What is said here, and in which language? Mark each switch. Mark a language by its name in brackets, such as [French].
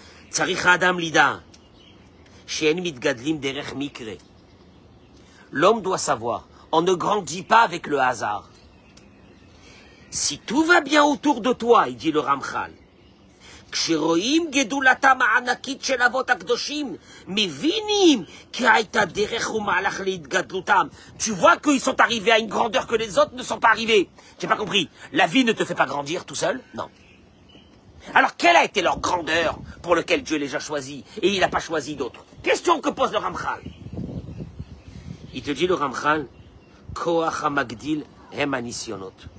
[Hebrew] Tzarich Adam Lida, She'en mitgadlim derech mikre. [French] L'homme doit savoir, on ne grandit pas avec le hasard. Si tout va bien autour de toi, il dit le Ramchal, [Hebrew] כשרואים גדולתם הענקית של אבות הקדושים, מבינים כי הייתה דרך ומהלך להתגדלותם. [French] Tu vois qu'ils sont arrivés à une grandeur que les autres ne sont pas arrivés. J'ai pas compris. La vie ne te fait pas grandir tout seul? Non. Alors, quelle a été leur grandeur pour laquelle Dieu les a choisis et il n'a pas choisi d'autres? Question que pose le Ramchal. Il te dit, le Ramchal, [Hebrew] Koach HaMagdil Hem HaNisyonot.